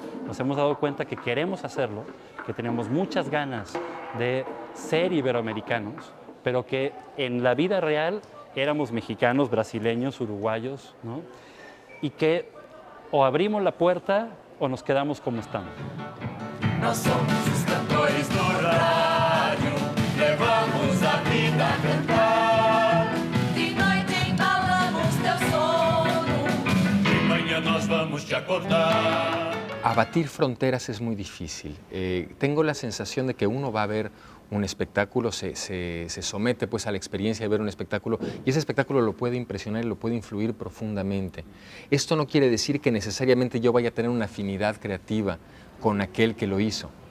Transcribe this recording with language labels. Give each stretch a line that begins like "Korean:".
Spanish: Nos hemos dado cuenta que queremos hacerlo, que tenemos muchas ganas de ser iberoamericanos, pero que en la vida real éramos mexicanos, brasileños, uruguayos, ¿no? Y que o abrimos la puerta o nos quedamos como estamos.
Portuguese: Nós somos os cantores do rádio, levamos a vida a cantar. De noite embalamos teu sono, de manhã nós vamos te acordar.
Spanish: Abatir fronteras es muy difícil. Tengo la sensación de que uno va a ver un espectáculo, se somete pues a la experiencia de ver un espectáculo y ese espectáculo lo puede impresionar y lo puede influir profundamente. Esto no quiere decir que necesariamente yo vaya a tener una afinidad creativa con aquel que lo hizo.